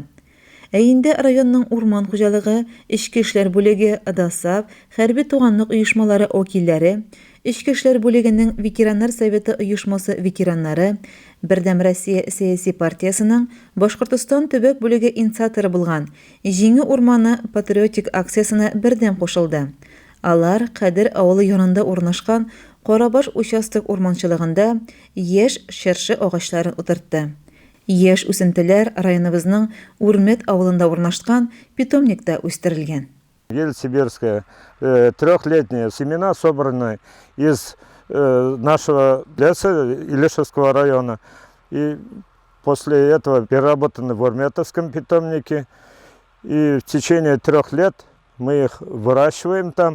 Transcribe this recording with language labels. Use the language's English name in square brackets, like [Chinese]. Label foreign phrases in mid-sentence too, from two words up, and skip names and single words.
[Tatar] Инде районның урман хуҗалыгы, Ичке эшләр бүлеге, АДАСАП, хәрби туганлык оешмалары вәкилләре, Ичке эшләр бүлегенең ветераннар советы оешмасы ветераннары, Бердәм Россия сәяси партиясының Башкортстан төбәк бүлеге инициаторы булган Җиңү урманы патриотик акциясына бердәм кушылды. Алар Кадыр авылы янында урнашкан Карабаш участок урманчылыгында яшь шәрше агачларын утыртты. Яшь үсентеләр районыбызның Үрмәт авылында урнашкан питомникта үстерелгән. [Russian] Ель-Сибирская, трехлетние семена собраны из нашего леса Илешевского района. И после этого переработаны в Урметовском питомнике. И в течение 3 лет мы их выращиваем там.